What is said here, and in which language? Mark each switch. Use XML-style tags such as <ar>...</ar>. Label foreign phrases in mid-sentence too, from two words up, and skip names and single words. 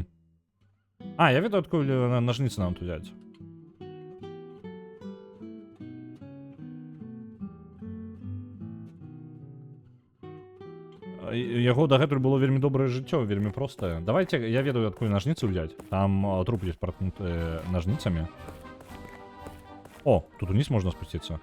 <be>А, я ведаю, адкуль</be> <ru>ножницы нам тут взять.</ru> <be>Яго дагэтуль было вельмі добрае жыццё, вельмі простае. Давайте, я ведаю, адкуль</be> <ru>ножницы взять. Там труп есть проткнуты ножницами. О, тут вниз можно спуститься.</ru>